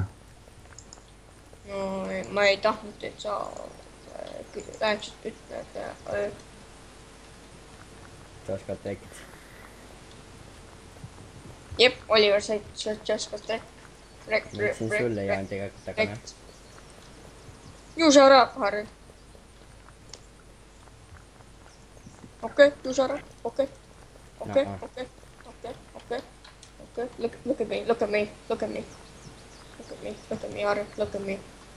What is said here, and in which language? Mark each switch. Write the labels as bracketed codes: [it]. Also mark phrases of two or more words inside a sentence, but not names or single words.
[et] No ma ei tahtnud, et sa läheksid ütled. Sa oskad rääkida. Jep, Oliver, sa oskad rääkida. Siin sulle ei olnud tegelikult, aga noh. [en] You shut up, Harry. Okay, you shut up. Okay. Look at me, Harry, look at me.